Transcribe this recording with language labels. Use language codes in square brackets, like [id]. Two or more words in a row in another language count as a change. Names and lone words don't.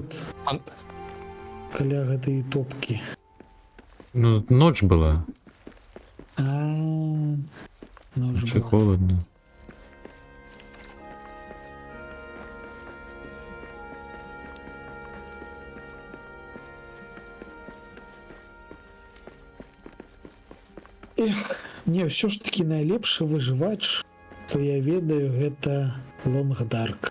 [ru] код А, каля этой топки? Ну, ночь была. А, ну уже Очень было. холодно. [be] Не, [ru] все ж таки [be] найлепшы выжывач, што я ведаю, гэта Лонгдарк.